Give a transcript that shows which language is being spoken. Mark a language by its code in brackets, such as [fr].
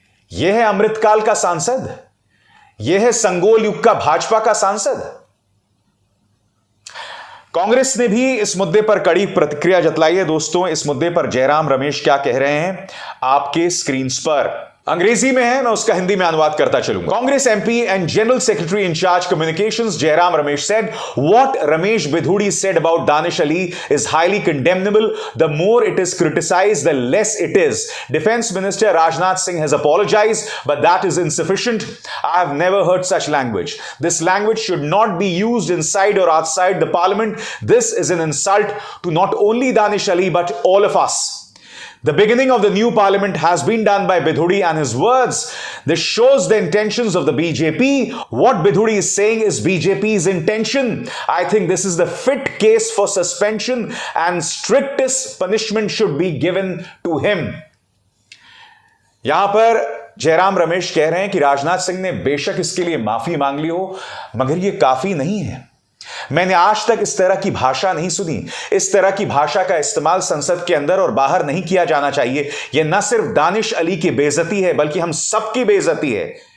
[hi] यह है अमृतकाल का सांसद, यह है संगोल युग का भाजपा का सांसद। कांग्रेस ने भी इस मुद्दे पर कड़ी प्रतिक्रिया जतलाई है दोस्तों। इस मुद्दे पर जयराम रमेश क्या कह रहे हैं आपके स्क्रीन पर, अंग्रेजी में है, मैं उसका हिंदी में अनुवाद करता चलूंगा। [en] Congress MP and general secretary in charge communications Jairam Ramesh said what Ramesh Bidhudi said about Danish Ali is highly condemnable. The more it is criticized, the less it is. Defense Minister Rajnath Singh has apologized, but that is insufficient. I have never heard such language. This language should not be used inside or outside the parliament. This is an insult to not only Danish Ali but all of us. The beginning of the new parliament has been done by Bidhudi and his words. This shows the intentions of the BJP. What Bidhudi is saying is BJP's intention. I think this is the fit case for suspension and strictest punishment should be given to him. [hi] यहां पर जयराम रमेश कह रहे हैं कि राजनाथ सिंह ने बेशक इसके लिए माफी मांग ली हो, मगर यह काफी नहीं है। मैंने आज तक इस तरह की भाषा नहीं सुनी। इस तरह की भाषा का इस्तेमाल संसद के अंदर और बाहर नहीं किया जाना चाहिए। यह न सिर्फ दानिश अली की बेइज्जती है, बल्कि हम सबकी बेइज्जती है।